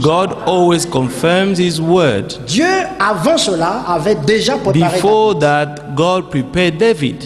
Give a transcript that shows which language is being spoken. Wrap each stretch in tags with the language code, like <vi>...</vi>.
<en>God always confirms his word.</en> <fr>Dieu, avant cela, avait déjà préparé</fr> <en>Before that, God prepared David.</en>